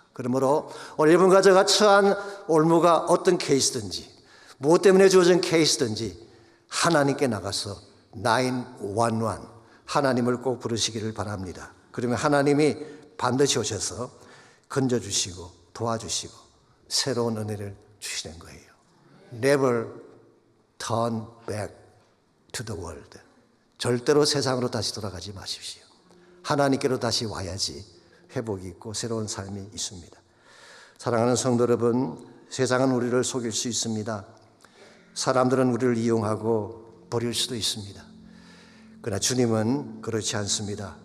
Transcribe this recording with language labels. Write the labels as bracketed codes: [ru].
[ko] 그러므로 오늘 여러분과 제가 처한 올무가 어떤 케이스든지 무엇 때문에 주어진 케이스든지 하나님께 나가서 911 하나님을 꼭 부르시기를 바랍니다. 그러면 하나님이 반드시 오셔서 건져주시고 도와주시고 새로운 은혜를 주시는 거예요. [en] Never turn back to the world. [ko] 절대로 세상으로 다시 돌아가지 마십시오. 하나님께로 다시 와야지 회복이 있고 새로운 삶이 있습니다. 사랑하는 성도 여러분, 세상은 우리를 속일 수 있습니다. 사람들은 우리를 이용하고 버릴 수도 있습니다. 그러나 주님은 그렇지 않습니다.